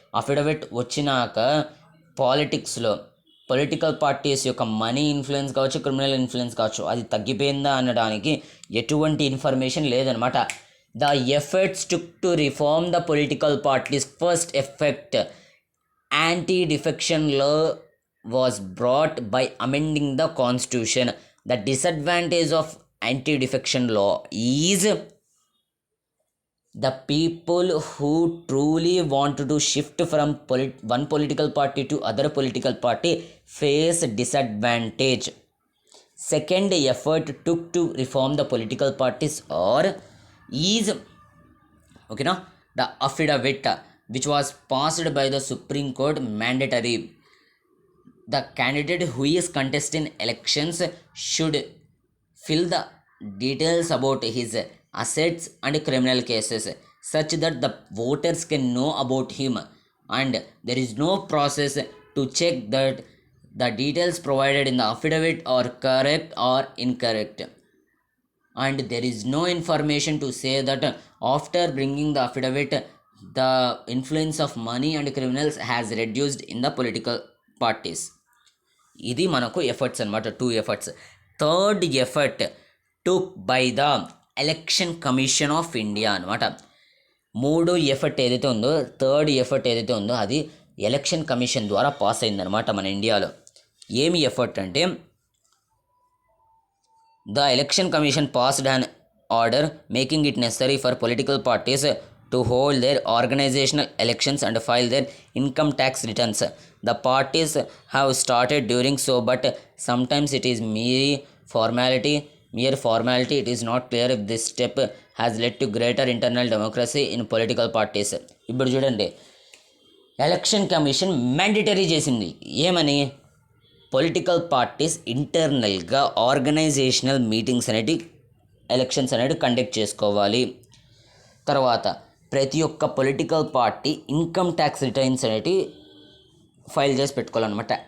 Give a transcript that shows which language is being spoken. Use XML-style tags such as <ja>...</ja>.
<te>Affidavit వచ్చినాక పాలిటిక్స్లో political parties యొక్క మనీ ఇన్ఫ్లుయెన్స్ కావచ్చు, క్రిమినల్ ఇన్ఫ్లుయెన్స్ కావచ్చు, అది తగ్గిపోయిందా అనడానికి ఎటువంటి ఇన్ఫర్మేషన్ లేదనమాట.</te> <en>The efforts to reform the political parties first effect anti defection law was brought by amending the constitution. The disadvantage of anti-defection law is the people who truly want to shift from one political party to other political party face disadvantage. Second effort took to reform the political parties is okay now the affidavit which was passed by the Supreme Court mandatory. The candidate who is contesting elections should fill the details about his assets and criminal cases such that the voters can know about him, and there is no process to check that the details provided in the affidavit are correct or incorrect, and there is no information to say that after bringing the affidavit the influence of money and criminals has reduced in the political parties.</en> <te>ఇది మనకు efforts అనమాట, 2 efforts.</te> <en>Third effort took by the election commission of India అనమాట.</en> <te>3 effort ఏదైతే ఉందో, third effort ఏదైతే ఉందో అది election commission ద్వారా పాస్ అయిందనమాట మన ఇండియాలో. ఏమి ఎఫర్ట్ అంటే</te> <en>The election commission passed an order making it necessary for political parties to hold their organizational elections and file their income tax returns. The parties have started doing so, but sometimes it is mere formality. It is not clear if this step has led to greater internal democracy in political parties.</en> <te>ఇప్పుడు చూడండి, election commission mandatory చేసింది ఏమని, political parties ఇంటర్నల్గా organisational meetings అనేవి elections అనేవి conduct చేసుకోవాలి. తర్వాత ప్రతి ఒక్క political party income tax returns అనేవి ఫైల్ చేసి పెట్టుకోవాలన్నమాట.</te>